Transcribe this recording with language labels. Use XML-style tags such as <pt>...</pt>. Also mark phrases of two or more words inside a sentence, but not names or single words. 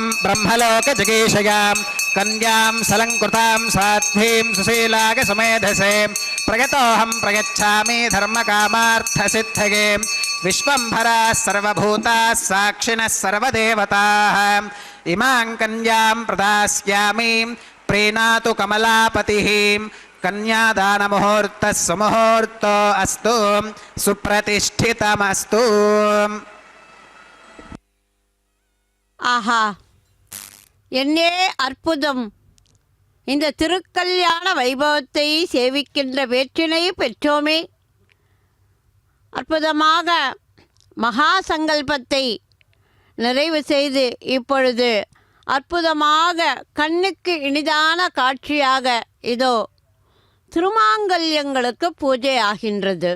<sa>ब्रह्मलोकजगीशयां कन्यां सलङ्कृतां साध्वीं सुशीलागसमेधसे प्रयतोऽहं प्रयच्छामि धर्मकामार्थसिद्धये विश्वम्भराः सर्वभूताः साक्षिणः सर्वदेवताः इमां कन्यां प्रदास्यामि प्रीणातु कमलापतिः कन्यादानमुहूर्तः सुमुहूर्तो अस्तु सुप्रतिष्ठितमस्तु.</sa> <ta>ஆஹா, என்னே அற்புதம்! இந்த திருக்கல்யாண வைபவத்தை சேவிக்கின்ற வேற்றினை பெற்றோமே. அற்புதமாக மகா சங்கல்பத்தை நிறைவு செய்து இப்பொழுது அற்புதமாக கண்ணுக்கு இனிதான காட்சியாக இதோ திருமாங்கல்யங்களுக்கு பூஜை ஆகின்றது.</ta>